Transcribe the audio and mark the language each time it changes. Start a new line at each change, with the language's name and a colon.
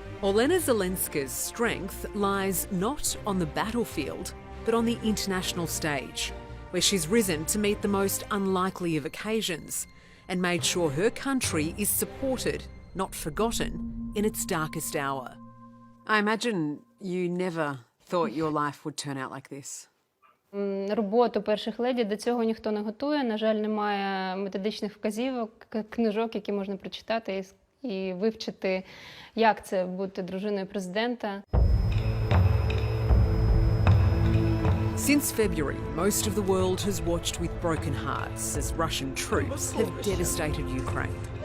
English: Olena Zelenska's strength lies not on the battlefield, but on the international stage, where she's risen to meet the most unlikely of occasions and made sure her country is supported, not forgotten, in its darkest hour. I imagine you never thought your life would turn out like this.
Ukrainian: Роботу перших леді до цього ніхто не готує. На жаль, немає методичних вказівок, книжок, які можна прочитати і вивчити, як це бути дружиною президента.
English: Since February, most of the world has watched with broken hearts as Russian troops have devastated Ukraine.